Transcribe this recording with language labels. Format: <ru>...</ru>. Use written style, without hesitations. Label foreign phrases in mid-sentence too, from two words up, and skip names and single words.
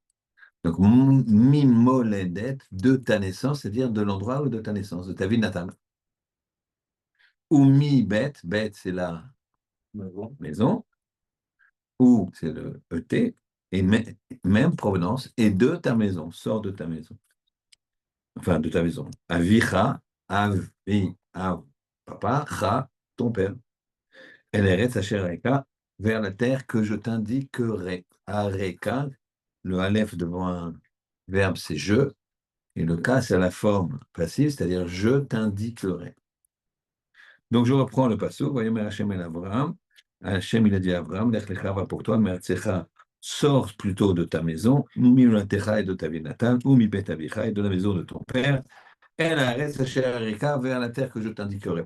<fr>Donc, mimoledet, de ta naissance, c'est-à-dire de l'endroit ou de ta naissance, de ta ville natale. Ou</fr> <he>מ בית,</he> <fr>bet, c'est la maison, ou c'est le ET, et même provenance, et de ta maison, sors de ta maison. Enfin, de ta maison.</fr> <he>אביך, אבי, אב,</he> <fr>papa, cha, ton père.</fr> <he>אל ארץ אשר אראך,</he> <fr>vers la terre que je t'indiquerai. Areka, le aleph devant un verbe, c'est je, et le cas, c'est la forme passive, c'est-à-dire je t'indiquerai. Donc, je reprends le passage. Voyons, Hachem et Abraham. Hachem, il a dit à Abraham,</fr> <he>לך לך</he> <fr>va pour toi, Me'artsecha, sors plutôt de ta maison, Mimolatecha et de ta ville natale, ou</fr> <he>מבית אביך</he> <fr>et de la maison de ton père, et la reste vers la terre que je t'indiquerai.</fr>